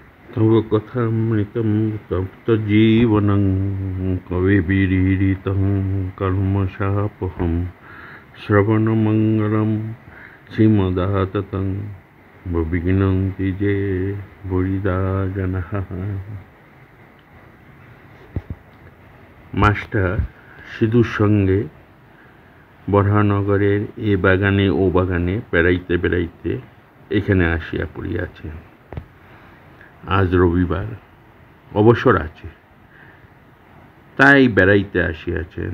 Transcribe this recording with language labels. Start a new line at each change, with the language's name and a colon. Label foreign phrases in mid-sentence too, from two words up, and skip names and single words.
Sanskrit: तव कथामृतं तप्तजीवनं कविभिरीडितं कल्मषापहं श्रवणमङ्गलं श्रीमदाततं विघ्नन्ति ये बुरिदा जनः।
Bangla: মাস্টার সিধুর সঙ্গে বরাহনগরের এ বাগানে ও বাগানে বেড়াইতে বেড়াইতে এখানে আসিয়া পড়িয়াছে। আজ রবিবার, অবসর আছে, তাই বেড়াইতে আসিয়াছেন।